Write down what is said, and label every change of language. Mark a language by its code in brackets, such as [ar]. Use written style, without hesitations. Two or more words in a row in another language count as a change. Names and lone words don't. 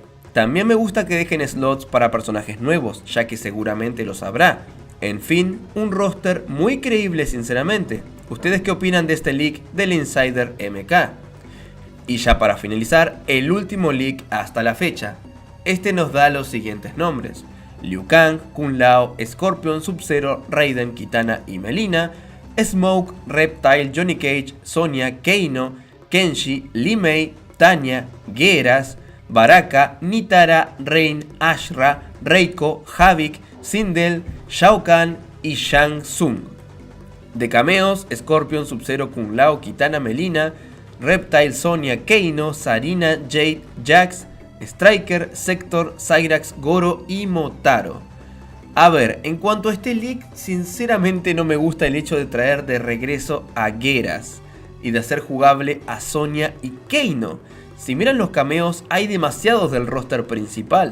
[es] También me gusta que dejen slots para personajes nuevos, ya que seguramente los habrá. En fin, un roster muy creíble sinceramente. ¿Ustedes qué opinan de este leak del Insider MK? Y ya para finalizar, el último leak hasta la fecha. Este nos da los siguientes nombres: Liu Kang, Kung Lao, Scorpion, Sub-Zero, Raiden, Kitana y Melina, Smoke, Reptile, Johnny Cage, Sonya, Kano, Kenshi, Li Mei, Tanya, Geras, Baraka, Nitara, Rain, Ashra, Reiko, Havik, Sindel, Shao Kahn y Shang Tsung. De cameos: Scorpion, Sub-Zero, Kung Lao, Kitana, Melina, Reptile, Sonya, Kano, Sarina, Jade, Jax, Striker, Sector, Cyrax, Goro y Motaro. A ver, en cuanto a este leak, sinceramente no me gusta el hecho de traer de regreso a Geras y de hacer jugable a Sonya y Kano. Si miran los cameos, hay demasiados del roster principal.